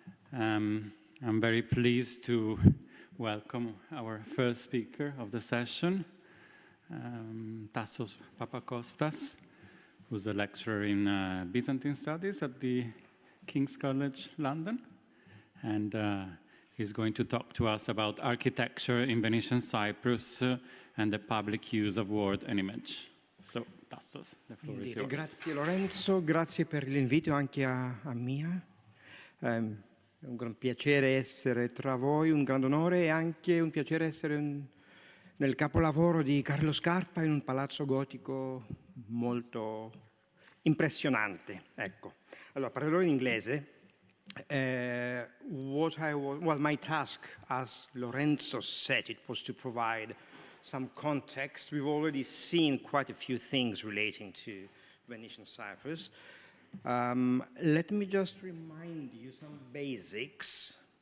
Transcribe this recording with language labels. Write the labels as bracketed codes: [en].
[en] I'm very pleased to welcome our first speaker of the session, Tassos Papacostas, who's a lecturer in Byzantine Studies at the King's College London. And he's going to talk to us about architecture in Venetian Cyprus and the public use of word and image. So, Tassos, the floor is yours. [it] Grazie Lorenzo, grazie per l'invito anche a Mia. È un gran piacere essere tra voi, un grande onore e anche un piacere essere nel capolavoro di Carlo Scarpa in un palazzo gotico molto impressionante. Ecco. Allora, parlerò in inglese. [en] My task, as Lorenzo said, it was to provide some context. We've already seen quite a few things relating to Venetian Cyprus. Let me just remind you some basics.